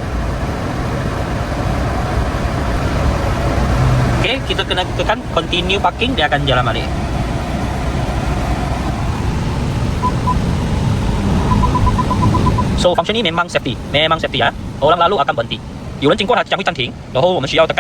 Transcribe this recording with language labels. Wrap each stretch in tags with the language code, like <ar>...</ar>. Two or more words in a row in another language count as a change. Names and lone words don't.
<ms>Okey, kita kena tekan</ms> <en>continue parking,</en> <ms>dia akan jalan balik. So function ni memang safety ya. Orang lalu akan berhenti，</ms> <zh>有人经过它将会暂停，然后我们需要 tekan</zh>